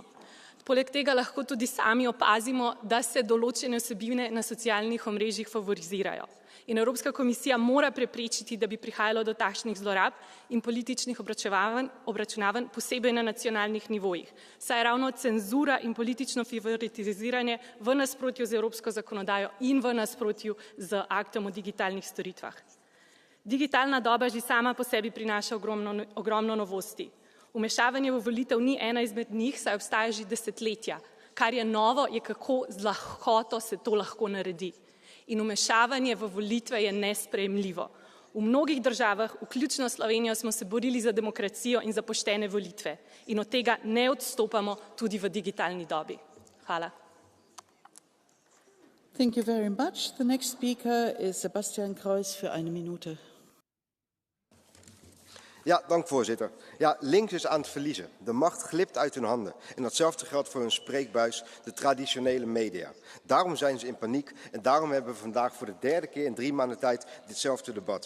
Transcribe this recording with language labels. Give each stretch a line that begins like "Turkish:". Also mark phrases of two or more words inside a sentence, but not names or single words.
Slovenian: Poleg tega lahko tudi sami opazimo, da se določene vsebine na socialnih omrežjih favorizirajo. In Evropska komisija mora preprečiti, da bi prihajalo do takšnih zlorab in političnih obračunavanj, posebej na nacionalnih nivojih. Saj je ravno cenzura in politično favoritiziranje v nasprotju z evropsko zakonodajo in v nasprotju z aktom o digitalnih storitvah. Digitalna doba že sama po sebi prinaša ogromno novosti. Vmešavanje v volitev ni ena izmed njih, saj obstaja že desetletja. Kar je novo, je kako z lahkoto se to lahko naredi. In vmešavanje v volitve je nesprejemljivo. V mnogih državah, vključno Slovenijo, smo se borili za demokracijo in za poštene volitve. In od tega ne odstopamo tudi v digitalni dobi. Hvala.
English: Thank you very much. The next speaker is Sebastian Kreuz
Dutch: voor 1 minuut. Ja, dank voorzitter. Ja, links is aan het verliezen. De macht glipt uit hun handen. En datzelfde geldt voor hun spreekbuis, de traditionele media. Daarom zijn ze in paniek en daarom hebben we vandaag voor de 3e keer in 3 maanden tijd ditzelfde debat.